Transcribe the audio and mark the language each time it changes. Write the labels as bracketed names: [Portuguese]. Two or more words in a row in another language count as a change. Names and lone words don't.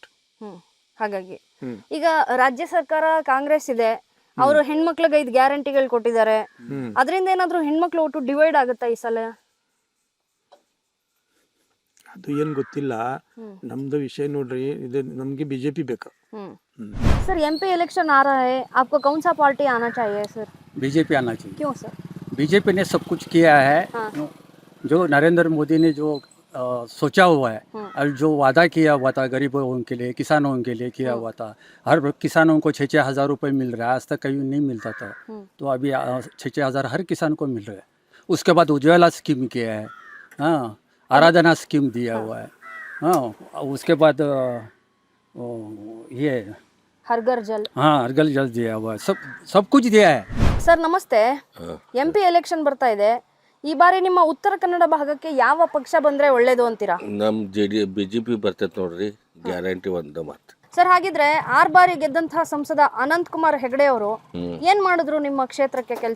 [Kannada] ಹಾಗಾಗಿ ಈಗ ರಾಜ್ಯ ಸರ್ಕಾರ ಕಾಂಗ್ರೆಸ್ ಇದೆ, ಅವರು ಹೆಣ್ಮಕ್ಳಿಗೆ 5 ಗ್ಯಾರಂಟಿಗಳು ಕೊಟ್ಟಿದ್ದಾರೆ. ಅದರಿಂದ ಏನಾದ್ರು ಹೆಣ್ಮಕ್ಳು ಒಟ್ಟು ಡಿವೈಡ್ ಆಗುತ್ತಾ ಈ ಸಲ? ಅದು ಏನು ಗೊತ್ತಿಲ್ಲ. ನಮ್ದು ವಿಷಯ ನೋಡ್ರಿ, ಇದು ನಮಗೆ बीजेपी ಬೇಕು. [Hindi] सर MP इलेक्शन आ रहा है, आपको कौन सा पार्टी आना चाहिए सर? बीजेपी आना चाहिए. क्यों सर? बीजेपी ने सब कुछ किया है. जो नरेंद्र मोदी ने जो सोचा हुआ है और जो वादा किया हुआ था गरीबों के लिए, किसानों के लिए किया हुआ था, हर किसानों को 6-6 हज़ार रुपये मिल रहा है। आज तक कहीं नहीं मिलता था, तो अभी 6-6 हज़ार हर किसान को मिल रहा है। उसके बाद उज्ज्वला स्कीम किया है, हाँ, आराधना स्कीम दिया हुआ है, हाँ, उसके बाद ये हर घर जल। हाँ अर्गल जल दिया हुआ है, सब कुछ दिया है। [Kannada] ಸರ್ ನಮಸ್ತೆ. MP ಎಲೆಕ್ಷನ್ ಬರ್ತಾ ಇದೆ. ಈ ಬಾರಿ ನಿಮ್ಮ ಉತ್ತರ ಕನ್ನಡ ಭಾಗಕ್ಕೆ ಯಾವ ಪಕ್ಷ ಬಂದ್ರೆ ಒಳ್ಳೇದು ಅಂತೀರಾ? ನಮ್ಮ BJP ಬರ್ತೈತೆ ನೋಡ್ರಿ, ಗ್ಯಾರಂಟಿ ಒಂದು ಮಾತು. ಸರ್ ಹಾಗಿದ್ರೆ 6 ಬಾರಿ ಗೆದ್ದಂತಹ ಸಂಸದ ಅನಂತ್ ಕುಮಾರ್ ಹೆಗಡೆ ಅವರು ಏನ್ ಮಾಡಿದ್ರು ನಿಮ್ಮ ಕ್ಷೇತ್ರಕ್ಕೆ ಕೆಲಸ?